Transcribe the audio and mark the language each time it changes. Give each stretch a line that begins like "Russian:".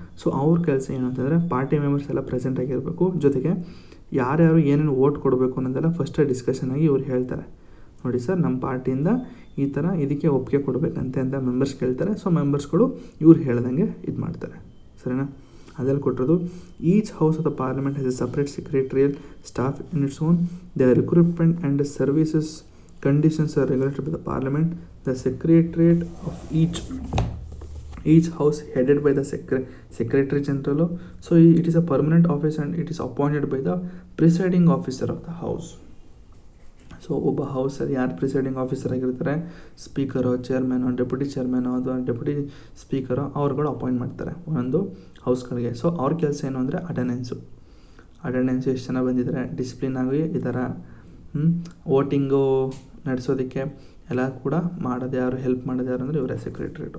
Kannada: So ಅವ್ರ ಕೆಲಸ ಏನು ಅಂತಂದರೆ, ಪಾರ್ಟಿ ಮೆಂಬರ್ಸ್ ಎಲ್ಲ ಪ್ರೆಸೆಂಟ್ ಆಗಿರಬೇಕು, ಜೊತೆಗೆ ಯಾರ್ಯಾರು ಏನೇನು ವೋಟ್ ಕೊಡಬೇಕು ಅನ್ನೋದೆಲ್ಲ ಫಸ್ಟ್ ಡಿಸ್ಕಷನ್ ಆಗಿ ಇವ್ರು ಹೇಳ್ತಾರೆ. ನೋಡಿ ಸರ್, ನಮ್ಮ ಪಾರ್ಟಿಯಿಂದ ಈ ಥರ ಇದಕ್ಕೆ ಒಪ್ಪಿಗೆ ಕೊಡಬೇಕಂತೆ ಅಂತ ಮೆಂಬರ್ಸ್ ಕೇಳ್ತಾರೆ. ಸೊ ಮೆಂಬರ್ಸ್ಗಳು ಇವ್ರು ಹೇಳ್ದಂಗೆ ಇದು ಮಾಡ್ತಾರೆ. ಸರಿನಾ? ಅದರಲ್ಲಿ ಕೊಟ್ಟಿರೋದು,
English: Each house of the parliament has a separate secretarial staff in its own. The recruitment and services conditions are regulated by the parliament. The secretariat of each house headed by the secretary general. So it is a permanent office and it is appointed by the presiding officer of the house.
Kannada: So ಒಬ್ಬ ಹೌಸಲ್ಲಿ ಯಾರು presiding officer ಆಗಿರ್ತಾರೆ, ಸ್ಪೀಕರೋ, ಚೇರ್ಮನೋ, deputy ಚೇರ್ಮನೋ ಅಥವಾ deputy ಸ್ಪೀಕರೋ ಅವ್ರುಗಳು appoint ಮಾಡ್ತಾರೆ ಒಂದೊಂದು ಹೌಸ್ಗಳಿಗೆ. So ಅವ್ರ ಕೆಲಸ ಏನು ಅಂದರೆ ಅಟೆಂಡೆನ್ಸು ಎಷ್ಟು ಜನ ಬಂದಿದ್ದಾರೆ, ಡಿಸಿಪ್ಲಿನ್ ಆಗಿ ಈ ಥರ ವೋಟಿಂಗು ನಡೆಸೋದಕ್ಕೆ ಎಲ್ಲ ಕೂಡ ಮಾಡೋದು ಯಾರು, ಹೆಲ್ಪ್ ಮಾಡೋದು ಯಾರು ಅಂದರೆ ಇವರೇ ಸೆಕ್ರೆಟ್ರಿಯೇಟ್.